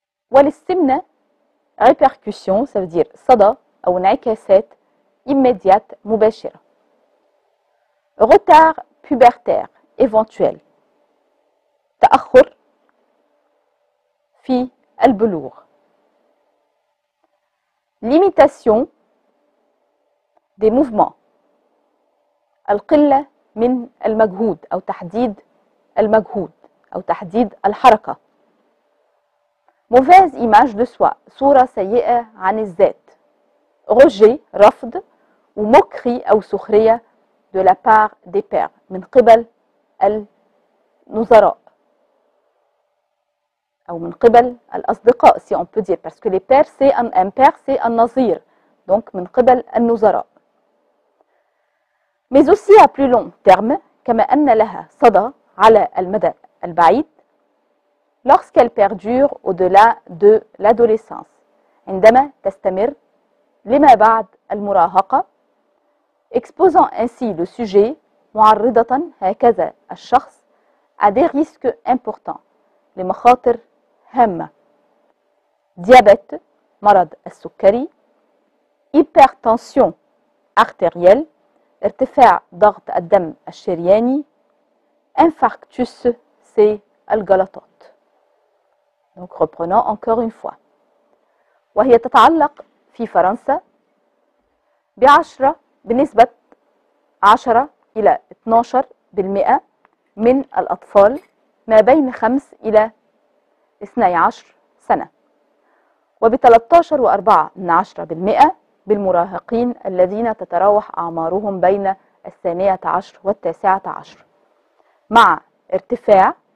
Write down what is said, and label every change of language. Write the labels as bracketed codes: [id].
[ar] وللسمنة [fr] répercussion ça veut dire [ar] صدى أو انعكاسات [fr] immédiate [ar] مباشرة. [fr] Retard pubertaire éventuel، [ar] تأخر في البلوغ. [fr] Limitation des mouvements، [ar] القلة من المجهود أو تحديد المجهود أو تحديد الحركة. [fr] Mauvaise image de soi، [ar] صورة سيئة عن الذات. [fr] Rejet، [ar] رفض، وموكري أو سخرية [fr] de la part des pairs، [ar] من قبل النظراء أو من قبل الأصدقاء [fr] si on peut dire parce que les pairs c'est un père c'est un نظير donc [ar] من قبل النظراء. [fr] mais aussi à plus long terme، [ar] كما أن لها صدى على المدى البعيد [fr] lorsqu'elle perdure au-delà de l'adolescence، [ar] عندما تستمر لما بعد المراهقة، [fr] exposant ainsi le sujet، [ar] معرضة هكذا الشخص [fr] à des risques importants، [ar] لمخاطر هامة. [fr] diabète، [ar] مرض السكري. [fr] hypertension artérielle، [ar] ارتفاع ضغط الدم الشرياني. [fr] infarctus، c'est الجلطات. Donc reprenons encore une fois. [ar] وهي تتعلق في فرنسا بنسبة 10 إلى 12% من الأطفال ما بين 5 إلى 12 سنة، وب13.4% بالمراهقين الذين تتراوح أعمارهم بين 12 و19، مع ارتفاع